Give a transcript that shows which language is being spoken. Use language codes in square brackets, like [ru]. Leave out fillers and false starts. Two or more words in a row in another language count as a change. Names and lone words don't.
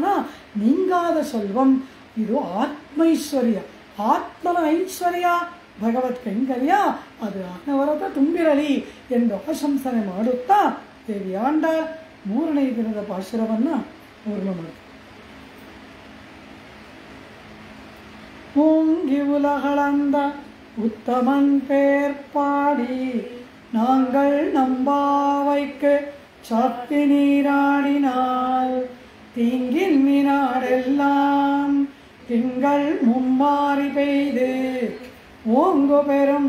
[ta] நீங்காத செல்வம், [kn] ಇದು ಆತ್ಮೈಶ್ವರ್ಯ, ಆತ್ಮನ ಐಶ್ವರ್ಯ, ಭಗವತ್ ಕೈಂಕರ್ಯ ಅದು ಅನವರತ ತುಂಬಿರಲಿ ಎಂದು ಆಶಂಸನೆ ಮಾಡುತ್ತಾ ದೇವಿ ಆಂಡಾಳ್ 3ನೇ ದಿನದ ಪಾಶುರವನ್ನು ಪೂರ್ಣ ಮಾಡ್ತಾಳೆ. [ta] ஓங்கி உலகளந்த உத்தமன் பேர் பாடி நாங்கள் நம்பாவைக்கு சாத்தி நீராடினால் தீங்கின் நாடெல்லாம் திங்கள் மும்மாறி பெய்து ஓங்கு பெரும்